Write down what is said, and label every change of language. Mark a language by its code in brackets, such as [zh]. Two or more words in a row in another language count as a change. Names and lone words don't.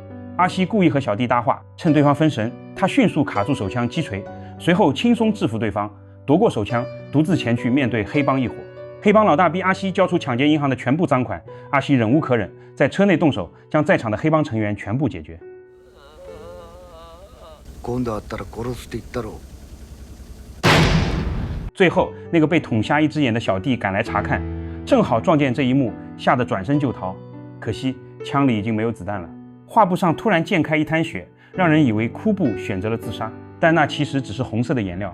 [zh] 阿西故意和小弟搭话，趁对方分神，他迅速卡住手枪击锤，随后轻松制服对方，夺过手枪，独自前去面对黑帮一伙。黑帮老大逼阿西交出抢劫银行的全部赃款，阿西忍无可忍，在车内动手，将在场的黑帮成员全部解决。 [ja] 今度会ったら殺すって言ったろ。 [zh] 最后，那个被捅瞎一只眼的小弟赶来查看，正好撞见这一幕，吓得转身就逃。可惜枪里已经没有子弹了。画布上突然溅开一滩血，让人以为库布选择了自杀，但那其实只是红色的颜料。